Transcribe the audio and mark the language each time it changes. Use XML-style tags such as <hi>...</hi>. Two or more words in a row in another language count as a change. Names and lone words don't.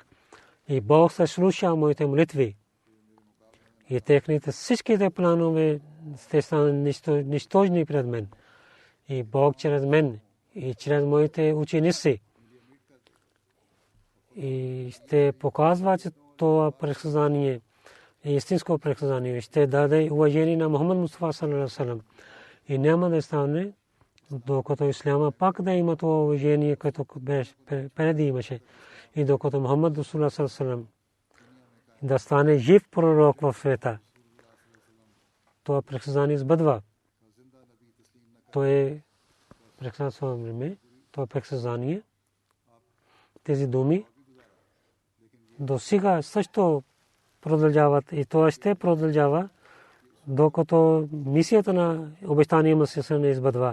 <bg>И Бог се слуша моите молитви. И техните всичките планове ще станат нищожни пред мен. И Бог чрез мен и чрез моите ученици и ще показва, че това предсказание е истинско предсказание. Ще даде уважение на Мухаммад Мустафа</bg> <ar>صلى الله عليه وسلم.</ar> <bg>И няма да стане, докато исляма пак да има това уважение, което преди имаше. И докато Мухаммад Расулуллах</bg> <ar>صلى الله عليه وسلم</ar> <bg>да стане жив пророк в света, това предсказание сбъдва. То е предсказание. Тези думи до сега също продължават и това ще продължава, докато мисията на обещания Месия не избъдва.</bg>